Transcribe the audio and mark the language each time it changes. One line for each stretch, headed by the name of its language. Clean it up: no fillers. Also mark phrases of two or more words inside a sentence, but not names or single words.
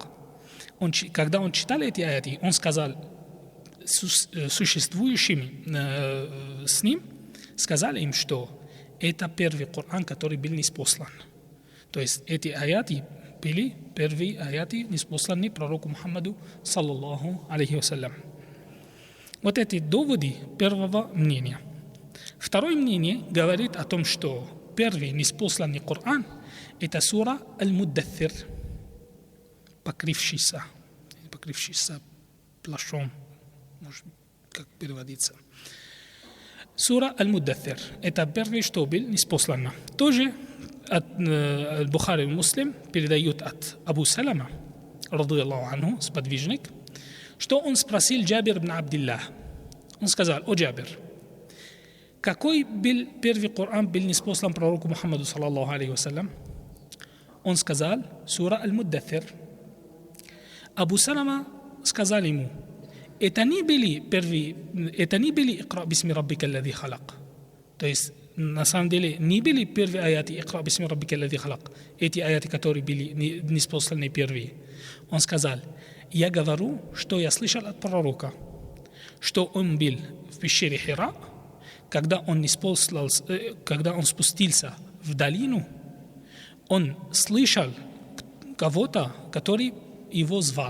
Russian: Когда он читал эти аяты, он сказал существующим с ним, сказал им, что это первый Коран, который был ниспослан. То есть эти аяты были первые аяты, ниспосланы пророку Мухаммаду
Arabic: صلى الله عليه وسلم.
Russian: Вот эти доводы первого мнения. Второе мнение говорит о том, что первый ниспосланный Коран – это сура Аль-Муддаththir, покрывшийся плащом, может, как переводится. Сура Аль-Муддаththir – это первый, что был ниспослан. Тоже от Бухари и Муслим передают от Абу Салама,
Arabic: رضي الله عنه,
Russian: сподвижник, что он спросил Джабир ибн Абдиллах. Он сказал: о Джабир, какой был первый Коран был ниспослан пророку Мухаммаду
Arabic: صلى الله عليه وسلم?
Russian: Он сказал: сура Аль-Муддаththir. Абу Салама сказал ему: это не были
Arabic: اقرأ باسم ربك الذي خلق.
Russian: То есть на самом деле не были первые аяты
Arabic: اقرأ باسم ربك الذي خلق,
Russian: эти аяты, которые были ниспосланы первые. Он сказал: я говорю, что я слышал от пророка, что он был в пещере Хира, когда он спустился в долину, он слышал кого-то, который его звал.